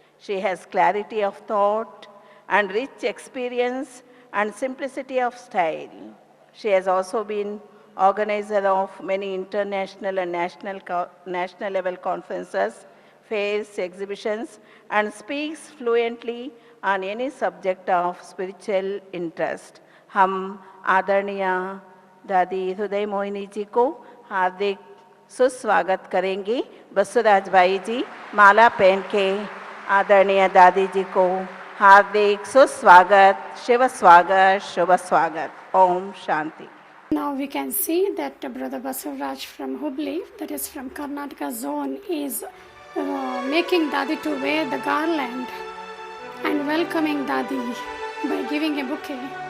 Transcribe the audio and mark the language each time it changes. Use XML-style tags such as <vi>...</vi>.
<en>She has clarity of thought and rich experience and simplicity of style. She has also been organizer of many international and national level conferences, fairs, exhibitions, and speaks fluently on any subject of spiritual interest.</en> <hi>हम आदरणीय दादी हृदय मोहिनी जी को हार्दिक सुस्वागत करेंगे। बसुराज भाई जी माला पहन के आदरणीय दादी जी को हार्दिक सुस्वागत, शिव स्वागत, शुभ स्वागत। Om Shanti.</hi> <en>Now we can see that Brother Basuraj from Hubli, that is from Karnataka zone, is making Dadi to wear the garland and welcoming Dadi by giving a bouquet.</en>